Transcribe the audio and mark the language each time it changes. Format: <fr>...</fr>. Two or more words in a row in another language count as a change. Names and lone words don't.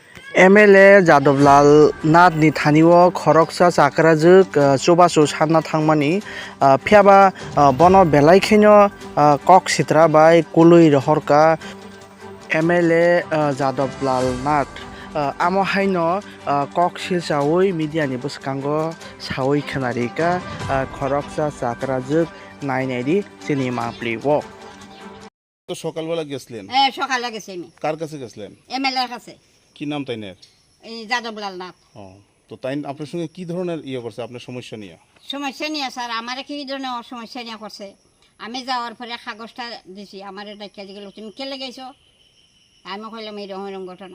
<trp>एमएलए जादबलाल नाथनि थानियो खरकसा चाक्राजुक चुबासु सानना थांमानि फियाबा बनो बेलाइखेनो कक सित्रा बाय कुलुइ रहरका एमएलए जादबलाल नाथ आमो हाइनो कक सिलसावै मिडियानि बुसकांगो सावै खोनारिका खरकसा चाक्राजुक नायनायदि सिनेमा प्लेवो</trp> <bn>তো সকালবেলা গেছিলেন? সকালে গেছি আমি। কার কাছে গেছিলেন? এমএলএর কাছে। কি নাম তাইনের? এই যাদবলাল নাথ। ও তো তাই আপনার সঙ্গে কি ধরনের করছে আপনার সমস্যা নিয়ে? সমস্যা নিয়ে স্যার আমার কি ধরনের সমস্যা নিয়ে করছে, আমি যাওয়ার পরে কাগজটা দিছি, আমার ডাক্তার গেল তুমি কেলে গেছো, আমি কইলাম এই রকম ঘটনা।</bn>